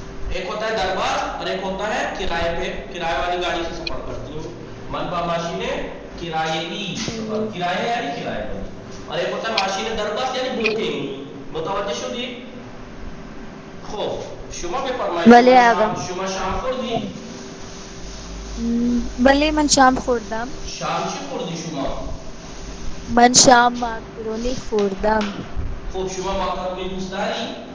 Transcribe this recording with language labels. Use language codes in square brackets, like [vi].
[ur] ایک ہوتا ہے دربست اور ایک ہوتا ہے کرایے پہ، کرایہ والی گاڑی سے سفر کرتی ہوں. [fa] من با ماشین کرایه‌ای سفر، کرایه یعنی [ur] کرایہ پر. اور ایک ہوتا ہے ماشین دربست یعنی بکنگ. [fa] متوجه شدی؟ خوب شما بفرمایید. بله آقا. شما شام خوردی؟ بلی من شام خوردم. شام چی خوردی شما؟ من شام ماکرونی خوردم. خوب شما ماکارونی دوست داری؟